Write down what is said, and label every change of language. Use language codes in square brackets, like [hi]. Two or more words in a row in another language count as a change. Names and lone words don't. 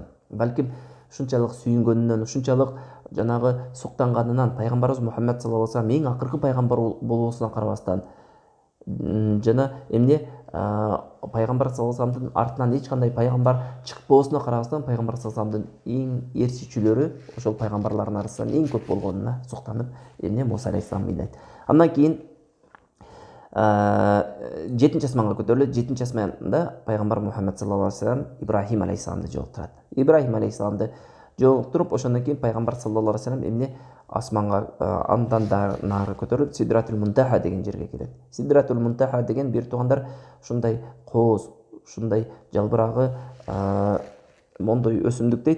[ky] Балким ушунчалык сүйүнгөнүнөн, ушунчалык жанагы суктанганынан, пайгамбарыбыз Мухаммад [ar] صلى الله عليه وسلم [ky] эң акыркы пайгамбар болуусуна карабастан, жана пайгамбар [ar] صلى الله عليه وسلم [ky] артынан эч кандай пайгамбар чыкпоосуна карабастан, пайгамбар [ar] صلى الله عليه وسلم [ky] эң ээрчичүлөрү ошол пайгамбарлардын арасынан эң көп болгонуна суктанып, Муса алейхиссалам ыйлайт. Андан кийин 7-асманга көтөрүлөт. 7-асманда пайгамбар Мухаммад [ar] صلى الله عليه وسلم [ky] Ибрахим алейхиссаламды жолуктурат. Ибрахим алейхиссаламды жолуктуруп, ошондон кийин пайгамбар [ar] صلى الله عليه وسلم [ky] асманга андан нары көтөрүлүп Сидратул Мунтаха деген жерге келет. Сидратул Мунтаха деген бир туугандар ушундай кооз, ушундай жалбырагы мондой өсүмдүк дейт.